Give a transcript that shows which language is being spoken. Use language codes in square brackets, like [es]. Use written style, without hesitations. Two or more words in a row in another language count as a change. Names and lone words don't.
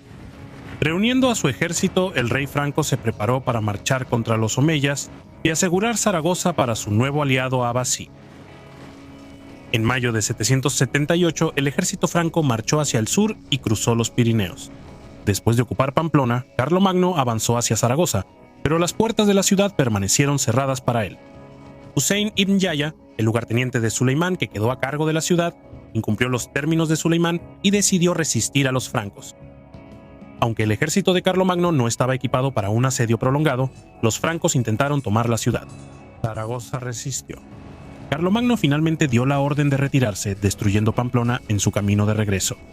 [es] Reuniendo a su ejército, el rey franco se preparó para marchar contra los omeyas y asegurar Zaragoza para su nuevo aliado abasí. En mayo de 778, el ejército franco marchó hacia el sur y cruzó los Pirineos. Después de ocupar Pamplona, Carlomagno avanzó hacia Zaragoza, pero las puertas de la ciudad permanecieron cerradas para él. Husein ibn Yahya, el lugarteniente de Suleimán que quedó a cargo de la ciudad, incumplió los términos de Suleimán y decidió resistir a los francos. Aunque el ejército de Carlomagno no estaba equipado para un asedio prolongado, los francos intentaron tomar la ciudad. Zaragoza resistió. Carlomagno finalmente dio la orden de retirarse, destruyendo Pamplona en su camino de regreso.